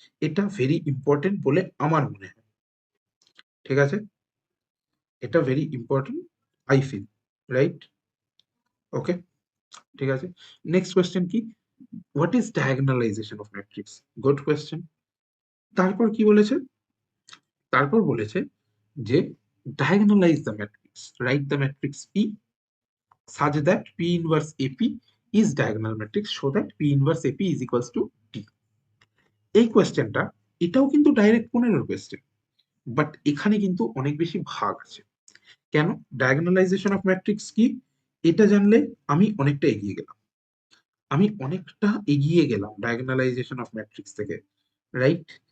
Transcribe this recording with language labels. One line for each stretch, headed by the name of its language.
Bangla: এটা
English: very important
Bangla: বলে আমার মনে হয়, ঠিক আছে?
English: এটা very important I feel, right? Okay,
Bangla: ঠিক আছে।
English: Next question কি? What is diagonalization of matrix? Good question.
Bangla: তারপর কি বলেছে? তারপর বলেছে যে
English: Diagonalize the matrix, right the matrix P such that P inverse AP is diagonal matrix so that P inverse AP is equals to D.
Bangla: এই কোয়েশ্চেনটা, এটাও কিন্তু ডাইরেক্ট 15 কোয়েশ্চেন, বাট এখানে কিন্তু অনেক বেশি ভাগ আছে। কেন? ডায়াগনালাইজেশন অফ ম্যাট্রিক্স কি, এটা জানলে আমি অনেকটা এগিয়ে গেলাম, আমি অনেকটা এগিয়ে গেলাম ডায়াগনালাইজেশন অফ ম্যাট্রিক্স থেকে, রাইট?